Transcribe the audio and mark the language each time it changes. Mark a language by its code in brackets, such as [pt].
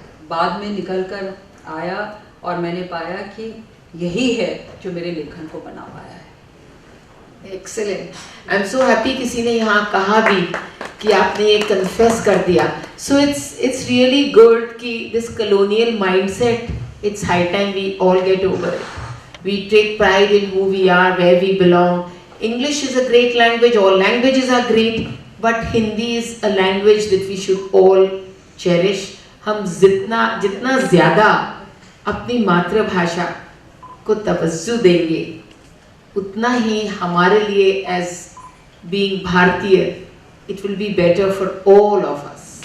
[hi] बाद में निकल कर आया, और मैंने पाया कि यही है जो मेरे लेखन को बना पाया है। Excellent, [en] I am so happy [hi] किसी ने यहाँ कहा भी कि आपने ये कन्फेस कर दिया। [en] So it's really good कि this colonial mindset, it's high time we all get over it. We take pride in who we are, where we belong. English is a great language, all languages are great, but Hindi is a language that we should all cherish. [hi] हम जितना ज़्यादा अपनी मातृभाषा को तवज्जो देंगे, उतना ही हमारे लिए एज बीइंग भारतीय [en] It will be better for all of us.